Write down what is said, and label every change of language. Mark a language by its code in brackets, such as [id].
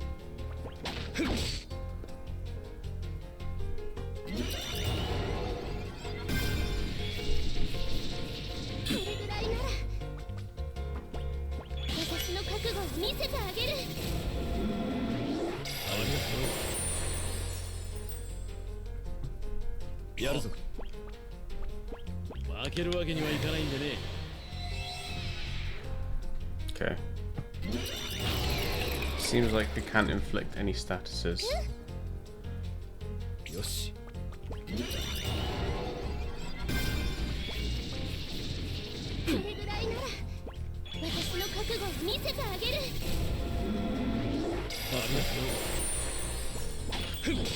[ja] これぐらいなら私の覚悟を見せてあげる。ありがとう。やるぞ。負けるわけにはいかないんでね。 [en] Okay. Seems like they can't inflict any statuses. [ja] よし。これぐらいなら私の覚悟を見せてあげる。ありがとう。